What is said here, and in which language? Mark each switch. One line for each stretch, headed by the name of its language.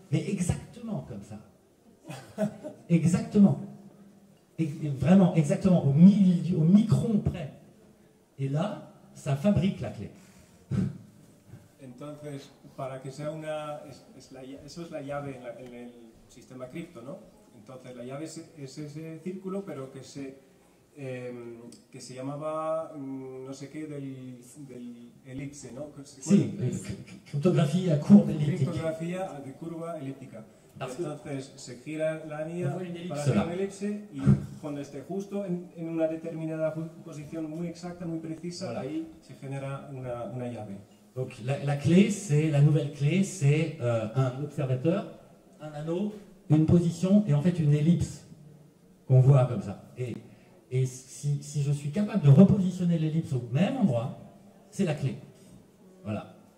French: Mais exactement comme ça. Exactement. Vraiment, exactement, au micron près. Et là, ça fabrique la clé.
Spanish: Entonces, para que sea eso es la llave en el sistema cripto, ¿no? Entonces la llave es ese círculo, pero que se que se llamaba no sé qué del elipse, ¿no?
French: Sí, cryptographie à courbe elliptique.
Spanish: Criptografía de curva elíptica. Entonces se gira la anilla para hacer hacer una elipse y cuando esté justo en una determinada posición muy exacta, muy precisa,
French: voilà.
Spanish: Ahí se genera una llave.
French: Donc la clé, c'est la nouvelle clé, c'est un observateur, un anneau, une position et en fait une ellipse qu'on voit comme ça. Et si je suis capable de repositionner l'ellipse au même endroit, c'est la clé. Voilà.